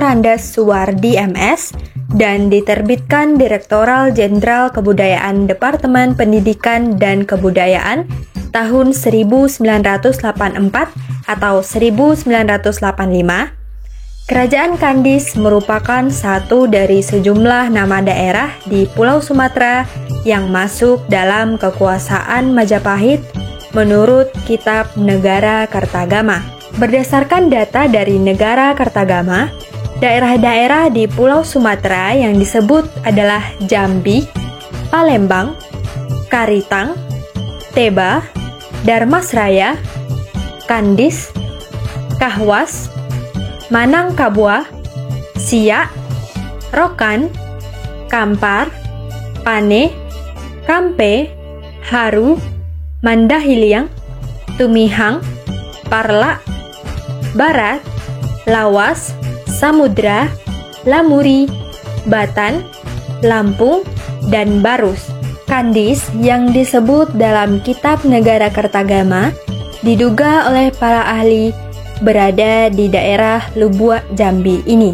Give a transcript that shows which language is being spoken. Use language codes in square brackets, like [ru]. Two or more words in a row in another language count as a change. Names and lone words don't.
[id] Andes Suwardi MS dan diterbitkan Direktoral Jenderal Kebudayaan Departemen Pendidikan dan Kebudayaan tahun 1984 atau 1985, Kerajaan Kandis merupakan satu dari sejumlah nama daerah di Pulau Sumatera yang masuk dalam kekuasaan Majapahit menurut Kitab Negara Kertagama. Berdasarkan data dari Negara Kertagama, daerah-daerah di Pulau Sumatera yang disebut adalah Jambi, Palembang, Karitang, Teba, Darmasraya, Kandis, Kahwas, Manangkabua, Siak, Rokan, Kampar, Pane, Kampe, Haru, Mandahiliang, Tumihang, Parlak, Barat, Lawas, Samudra, Lamuri, Batan, Lampung, dan Barus. Kandis yang disebut dalam Kitab Negara Kertagama diduga oleh para ahli berada di daerah Lubuk Jambi ini.